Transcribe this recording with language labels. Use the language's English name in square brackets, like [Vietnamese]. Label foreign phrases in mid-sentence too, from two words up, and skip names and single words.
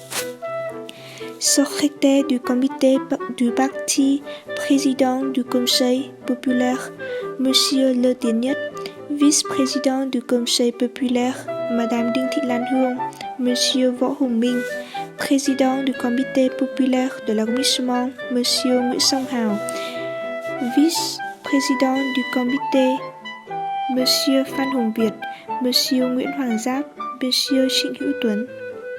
[French] Secrétaire du comité du parti, président du Conseil populaire, Monsieur Le Tiennette, vice-président du Conseil populaire, Madame Đinh Thị Lan Hương, Monsieur Võ Hùng Minh, président du comité populaire de l'arrondissement, Monsieur Nguyễn Song Hào, vice-président du comité, Monsieur Phan Hùng Việt, Monsieur Nguyễn Hoàng Giáp, Monsieur Trịnh Hữu Tuấn.